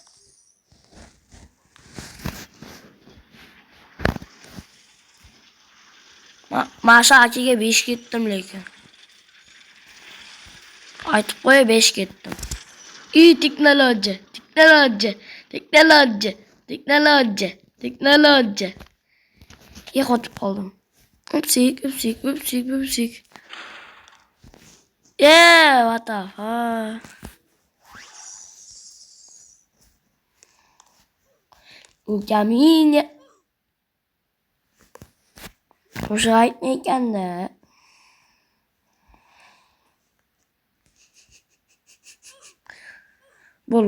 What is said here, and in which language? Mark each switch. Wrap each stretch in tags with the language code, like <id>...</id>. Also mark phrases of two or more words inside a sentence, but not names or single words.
<uz>Masha akaga 5 ketdim lekin. Aytib qo'y, 5 ketdim. Teknologiya. Qotib qoldim. Upsik.</uz> <en>What the fuck?</en> <uz>Ukamine. Qo'shiq aytmaykanda. Bo'l.</uz>